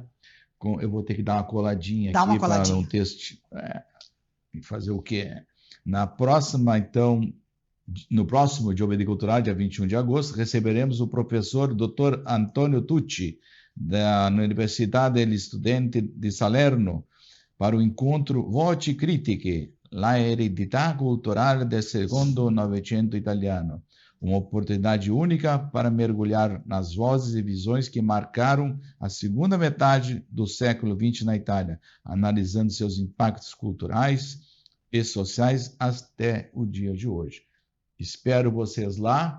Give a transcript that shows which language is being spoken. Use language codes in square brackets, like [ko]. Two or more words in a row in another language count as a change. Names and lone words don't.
[pt] Eu vou ter que dar uma coladinha aqui para um texto. Fazer o quê? Na próxima, então, no próximo Giovedì Culturale, dia 21 de agosto, receberemos o professor Dr. Antonio Tucci, da Universidade degli Studenti di Salerno, para o encontro Voci Critiche, la eredità culturale del secondo Novecento italiano. Uma oportunidade única para mergulhar nas vozes e visões que marcaram a segunda metade do século XX na Itália, analisando seus impactos culturais e sociais até o dia de hoje. Espero vocês lá.